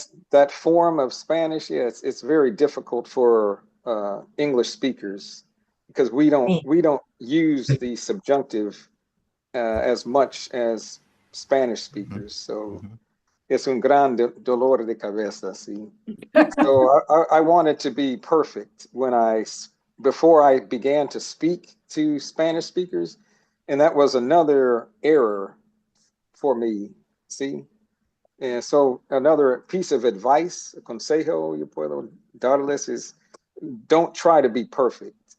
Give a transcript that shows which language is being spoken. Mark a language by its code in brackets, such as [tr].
[en] That form of Spanish, it's very difficult for English speakers because we don't use the subjunctive as much as Spanish speakers. [es] So es un gran dolor de cabeza. Sí. [en] So I wanted to be perfect before I began to speak to Spanish speakers, and that was another error for me. See. And so another piece of advice, [es] consejo yo puedo darles [en] is don't try to be perfect.